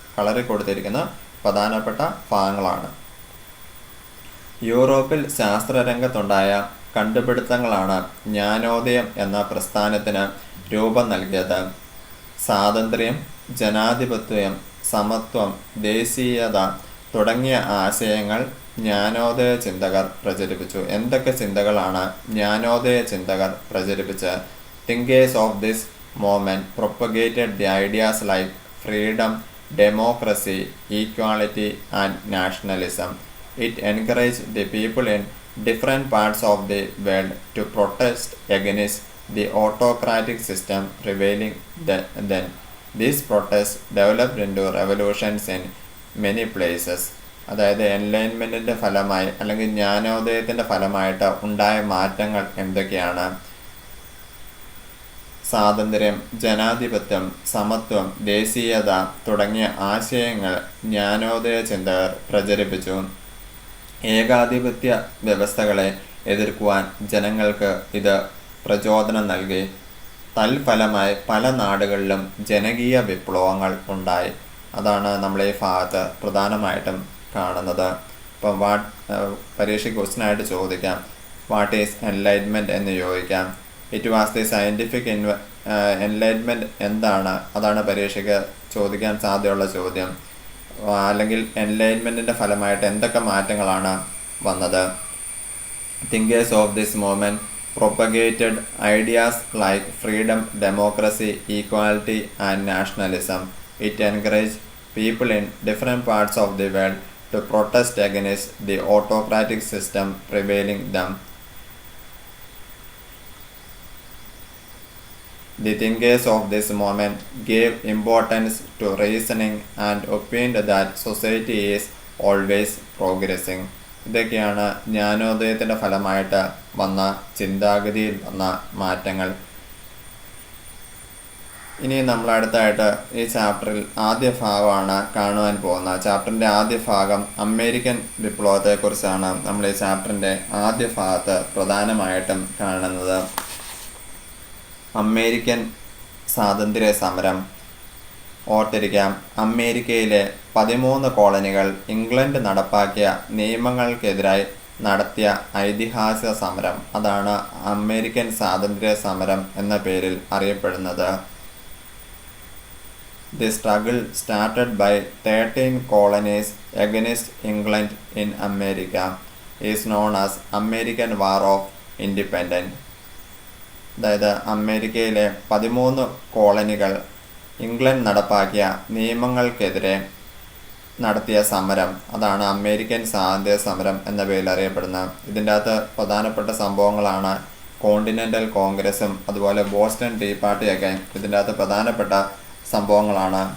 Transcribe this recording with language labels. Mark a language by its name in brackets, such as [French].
[Malayalam] കളറിൽ കൊടുത്തിരിക്കുന്ന പ്രധാനപ്പെട്ട ഭാഗങ്ങളാണ്. യൂറോപ്പിൽ ശാസ്ത്രരംഗത്തുണ്ടായ കണ്ടുപിടുത്തങ്ങളാണ് ജ്ഞാനോദയം എന്ന പ്രസ്ഥാനത്തിന് രൂപം നൽകിയത്. സ്വാതന്ത്ര്യം, ജനാധിപത്യം, സമത്വം, ദേശീയത തുടങ്ങിയ ആശയങ്ങൾ ജ്ഞാനോദയ ചിന്തകർ പ്രചരിപ്പിച്ചു. എന്തൊക്കെ ചിന്തകളാണ് ജ്ഞാനോദയ ചിന്തകർ പ്രചരിപ്പിച്ചത്? [English] Thinkers of this movement propagated the ideas like freedom, democracy, equality, and nationalism. It encouraged the people in different parts of the world to protest against the autocratic system prevailing then. These protests developed into revolutions in many places. [Malayalam] അതായത് എൻലൈൻമെൻറ്റിൻ്റെ ഫലമായി അല്ലെങ്കിൽ ജ്ഞാനോദയത്തിൻ്റെ ഫലമായിട്ട് ഉണ്ടായ മാറ്റങ്ങൾ എന്തൊക്കെയാണ്? സ്വാതന്ത്ര്യം, ജനാധിപത്യം, സമത്വം, ദേശീയത തുടങ്ങിയ ആശയങ്ങൾ ജ്ഞാനോദയ ചിന്തകർ പ്രചരിപ്പിച്ചു. ഏകാധിപത്യ വ്യവസ്ഥകളെ എതിർക്കുവാൻ ജനങ്ങൾക്ക് ഇത് പ്രചോദനം നൽകി. തൽഫലമായി പല നാടുകളിലും ജനകീയ വിപ്ലവങ്ങൾ ഉണ്ടായി. അതാണ് നമ്മൾ ഈ ഭാഗത്ത് പ്രധാനമായിട്ടും കാണുന്നത്. ഇപ്പം പരീക്ഷയ്ക്ക് ക്വസ്റ്റ്യനായിട്ട് ചോദിക്കാം, [English] what is enlightenment [Malayalam] എന്ന് ചോദിക്കാം. [English] it was the scientific enlightenment [Malayalam] എന്താണ്? അതാണ് പരീക്ഷയ്ക്ക് ചോദിക്കാൻ സാധ്യതയുള്ള ചോദ്യം. അല്ലെങ്കിൽ എൻലൈറ്റ്മെൻറ്റിൻ്റെ ഫലമായിട്ട് എന്തൊക്കെ മാറ്റങ്ങളാണ് വന്നത്? [English] Thinkers of this movement propagated ideas like freedom, democracy, equality, and nationalism. It encouraged people in different parts of the world to protest against the autocratic system prevailing them. The thinkers of this movement gave importance to reasoning and opined that society is always progressing. [Malayalam] ഇതൊക്കെയാണ് ജ്ഞാനോദയത്തിൻ്റെ ഫലമായിട്ട് വന്ന ചിന്താഗതിയിൽ വന്ന മാറ്റങ്ങൾ. ഇനി നമ്മൾ അടുത്തായിട്ട് ഈ ചാപ്റ്ററിൽ ആദ്യ ഭാഗമാണ് കാണുവാൻ പോകുന്നത്. ചാപ്റ്ററിൻ്റെ ആദ്യ ഭാഗം അമേരിക്കൻ വിപ്ലവത്തെക്കുറിച്ചാണ് നമ്മൾ ഈ ചാപ്റ്ററിൻ്റെ ആദ്യ ഭാഗത്ത് പ്രധാനമായിട്ടും കാണുന്നത്. അമേരിക്കൻ സ്വാതന്ത്ര്യ സമരം. ഓർത്തിരിക്കാം, അമേരിക്കയിലെ 13 കോളനികൾ ഇംഗ്ലണ്ട് നടപ്പാക്കിയ നിയമങ്ങൾക്കെതിരായി നടത്തിയ ഐതിഹാസിക സമരം, അതാണ് അമേരിക്കൻ സ്വാതന്ത്ര്യ സമരം എന്ന പേരിൽ അറിയപ്പെടുന്നത്. [English] The struggle started by 13 colonies against England in America is known as American War of Independence. [Malayalam] അതായത് അമേരിക്കയിലെ 13 കോളനികൾ ഇംഗ്ലണ്ട് നടപ്പാക്കിയ നിയമങ്ങൾക്കെതിരെ നടത്തിയ സമരം, അതാണ് അമേരിക്കൻ സ്വാതന്ത്ര്യ സമരം എന്ന പേരിൽ അറിയപ്പെടുന്നത്. ഇതിൻ്റെ അകത്ത് പ്രധാനപ്പെട്ട സംഭവങ്ങളാണ് കോണ്ടിനെൻ്റൽ കോൺഗ്രസും അതുപോലെ ബോസ്റ്റൺ ടീ പാർട്ടിയൊക്കെ ഇതിൻ്റെ അകത്ത് പ്രധാനപ്പെട്ട സംഭവങ്ങളാണ്.